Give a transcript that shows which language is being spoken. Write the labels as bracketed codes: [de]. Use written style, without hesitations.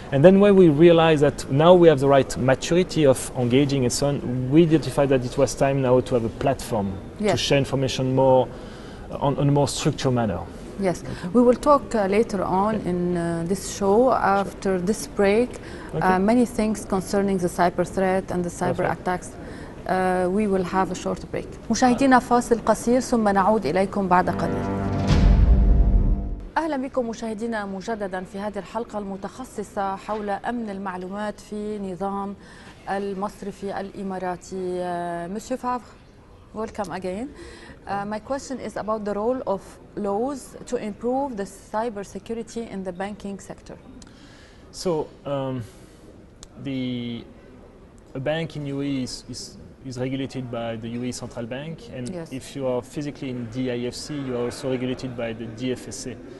[en] And then when we realize that now we have the right maturity of engaging and so on, we identified that it was time now to have a platform to share information more on a more structured manner. Yes, we will talk later on in this show after this break. Many things concerning the cyber threat and the cyber attacks. We will have a short break. [ar] مشاهدينا فاصل قصير ثم نعود إليكم بعد قليل. أهلا بكم مشاهدينا مجددا في هذه الحلقة المتخصصة حول أمن المعلومات في نظام المصرفي الإماراتي. [en] Monsieur Favre, welcome again. My question is about the role of laws to improve the cyber security in the banking sector. So, a bank in UAE is regulated by the UAE Central Bank, and if you are physically in DIFC, you are also regulated by the DFSA.